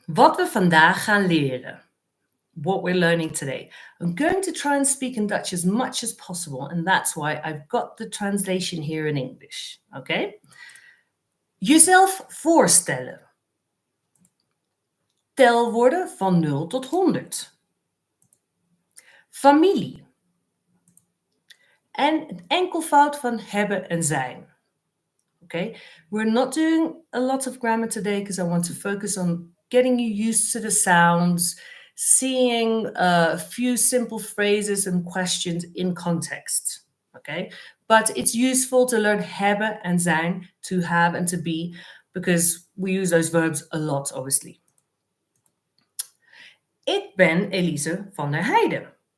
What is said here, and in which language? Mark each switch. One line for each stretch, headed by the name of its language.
Dutch: Wat we vandaag gaan leren.
English: What we're learning today. I'm going to try and speak in Dutch as much as possible, and that's why I've got the translation here in English.
Dutch: Okay? Jezelf voorstellen. Telwoorden van 0 tot 100. Familie. En het enkelvoud van hebben en zijn.
English: Okay, we're not doing a lot of grammar today because I want to focus on getting you used to the sounds, seeing a few simple phrases and questions in context. Okay, but it's useful to learn hebben and zijn, to have and to be, because we use those verbs a lot, obviously.
Dutch: Ik ben Elise van der Heijden.